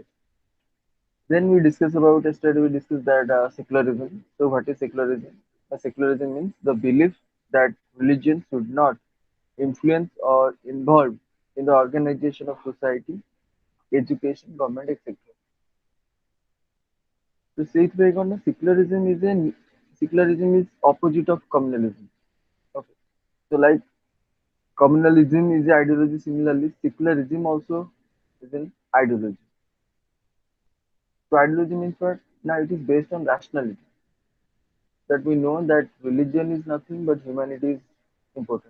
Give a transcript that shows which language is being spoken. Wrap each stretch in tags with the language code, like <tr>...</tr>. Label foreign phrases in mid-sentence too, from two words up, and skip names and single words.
<en>Then we discuss about yesterday we discussed that secularism. So what is secularism? Secularism means the belief that religion should not influence or involve in the organization of society, education, government, etc. So</en> <or>ସେଇଥିପାଇଁ କ'ଣ ନା</or> <en>secularism is opposite of communalism. Okay. So like communalism is an ideology, similarly secularism also is an ideology. So ideology means what? Now it is based on rationality that we know that religion is nothing but humanity is important.</en>